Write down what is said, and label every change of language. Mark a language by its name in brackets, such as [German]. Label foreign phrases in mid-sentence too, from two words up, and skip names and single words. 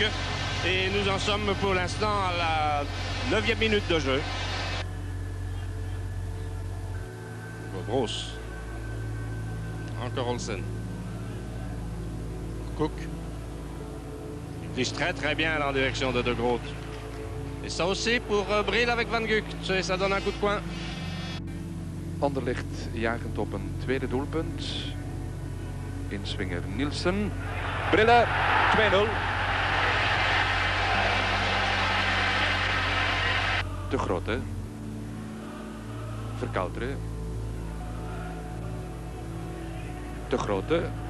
[French] Et nous en sommes pour l'instant à la 9e minute de jeu. Broos encore Olsen. Cook. Il glisse très bien en direction de Groot. Et ça aussi pour Bril avec Van Gucht. Et ça donne un coup de coin. [Dutch] Anderlecht jagend op een tweede doelpunt. Inswinger Nielsen. Brille 2-0. De Grote. Verkouteren. De Grote.